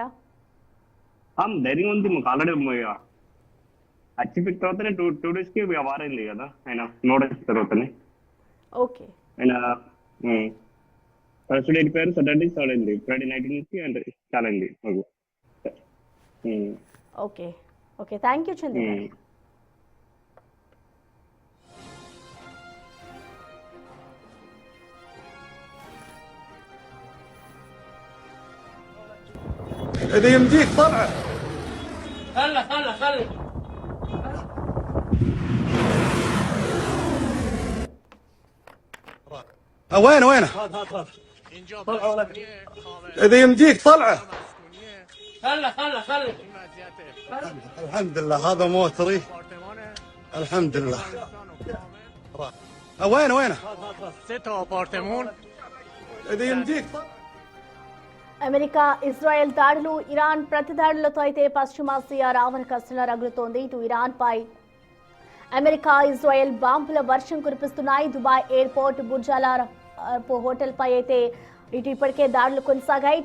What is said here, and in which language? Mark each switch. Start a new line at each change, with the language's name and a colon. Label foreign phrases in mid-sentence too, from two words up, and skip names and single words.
Telugu: ధైర్యం ఉంది మాకు. ఆల్రెడీ అచ్చిపెట్టిన తర్వాతనే 2 days కి వారైంది కదా ఆయన, నోటీస్ తర్వాతనే. ఓకే, ఆయన
English: first day
Telugu: వెళ్ళిపోయారు,
English: Saturday start
Telugu: అయింది,
English: Friday night
Telugu: నుంచి అంటే స్టార్ట్ అయింది మాకు.
English: okay okay, thank you చందు.
Arabic: اذا يمديك طلعه. خله وينه؟ اذا يمديك طلعه. خله الحمد لله هذا موتري، الحمد لله. وينه؟ 6 أبارتمان. اذا يمديك.
Telugu: అమెరికా ఇజ్రాయెల్ దాడులు, ఇరాన్ ప్రతిదాడులతో అయితే పశ్చిమాసియా రావణ కష్టం రగులుతోంది. ఇటు ఇరాన్ పై అమెరికా ఇజ్రాయెల్ బాంబుల వర్షం కురిపిస్తున్నాయి. దుబాయ్ ఎయిర్పోర్ట్, బుర్జాల హోటల్ పై అయితే ఇటు ఇప్పటికే దాడులు కొనసాగాయి.